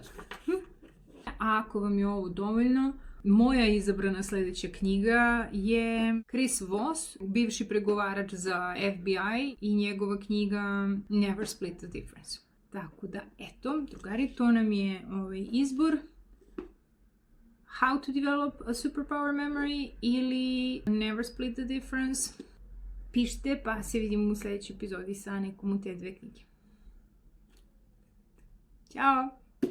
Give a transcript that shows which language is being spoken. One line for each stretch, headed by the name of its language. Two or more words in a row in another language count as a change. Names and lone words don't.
Bosnian: A ako vam je ovo dovoljno, moja izabrana sljedeća knjiga je Chris Voss, bivši pregovarač za FBI, i njegova knjiga Never Split the Difference. Tako da, eto, drugari, to nam je izbor. How to Develop a Superpower Memory ili Never Split the Difference. Pišite, pa se vidimo u sljedećoj epizodi sa nekom od te dve knjige. Ćao!